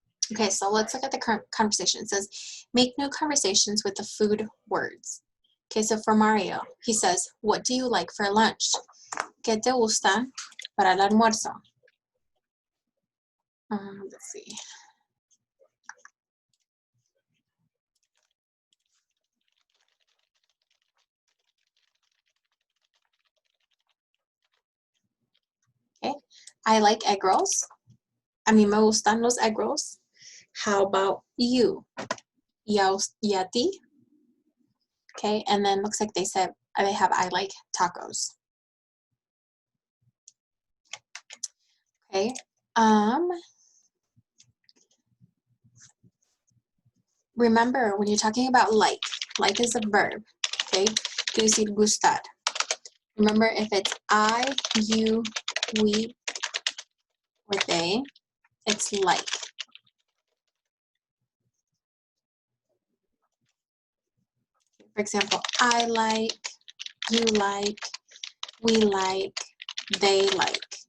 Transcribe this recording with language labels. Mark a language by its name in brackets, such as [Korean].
[English] Okay, so let's look at the current conversation. It says, make new conversations with the food words. Okay, so for Mario, he says, what do you like for lunch? [Spanish] ¿Qué te gusta para el almuerzo? [English] Let's see. Okay, I like egg rolls. [Spanish] A mí me gustan los egg rolls. [English] How about you? [Spanish] ¿Y a ti? [English] Okay, and then looks like they said they have I like tacos. Okay, remember when you're talking about like is a verb. [Spanish] Okay, quiere decir gustar. [English] Remember if it's I, you, we, or they, it's like. For example, I like you like, we like, they like.